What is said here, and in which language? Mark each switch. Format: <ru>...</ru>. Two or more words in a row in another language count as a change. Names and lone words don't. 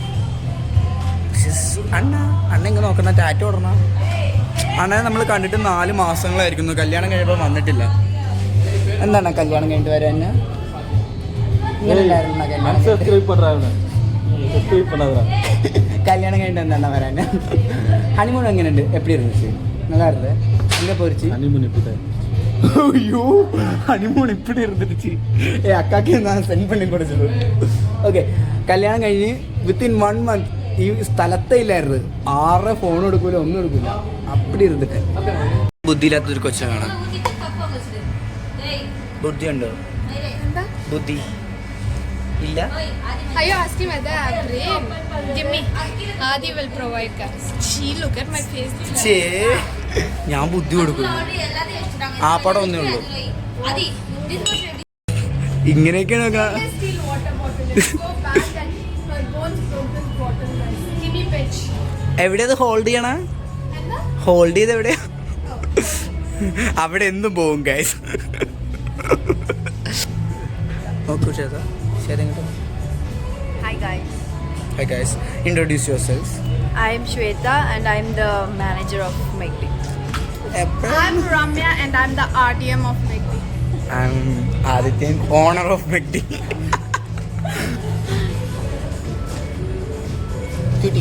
<ml>അണ്ണ ഇങ്ങനെ നോക്കണ ടാറ്റ ഓടണ അണ്ണനെ നമ്മൾ കണ്ടിട്ട് 4 മാസങ്ങളായിരിക്കുന്നു. കല്യാണം കഴിയുമ്പോൾ വന്നിട്ടില്ല. എന്താണ് കല്യാണം കഴിഞ്ഞിട്ട് വരാൻ? കല്യാണം കഴിഞ്ഞിട്ട് എന്താണ് വരാൻ? ഹണിമൂൺ എങ്ങനെയുണ്ട്?</ml> <ta>எப்படி இருந்துச்சு? நல்லா இருந்தது. எங்கே போயிடுச்சு ஹனிமூன்? இப்படி ஐயோ ഹണിമൂൺ இப்படி இருந்துச்சு.</ta> <ml>അക്കാക്ക് ഞാൻ സെൻഡ് பண்ணி കൊടുത്തു. ഓക്കെ, കല്യാണം കഴിഞ്ഞ്</ml> <en>within 1 month</en> <ml>ഈ സ്ഥലത്തെ ഇല്ലായിരുന്നു. 6 ഫോൺ എടുക്കൂല, ഒന്നും എടുക്കൂല. അപ്പടി ഇരുന്നിട്ട് ബുദ്ധിയില്ലാത്തൊരു കൊച്ചാണ്. ബുദ്ധി ഉണ്ടോ? ബുദ്ധി ഇല്ല.</ml> <en>Are you asking whether I have brain? Give me. Adi will provide guys. She look at my face.</en> <ml>ചേ, ഞാൻ ബുദ്ധി കൊടുക്കുന്നു. ആ പടം ഒന്നേ ഉള്ളൂ. ഇങ്ങനെയൊക്കെയാണ്. എവിടെയത് ഹോൾഡ് ചെയ്യണ? ഹോൾഡ് ചെയ്ത് എവിടെയാ? അവിടെ എന്തും പോവും ഗൈസ്. ഓക്കെ ചേട്ടാ, ശരി.</ml> <en>Hi guys, introduce yourselves. I am Shweta and I am the manager of McD. I'm Ramya and I'm the RDM of McD. I'm Adityan, owner of McD. Cutie.</en>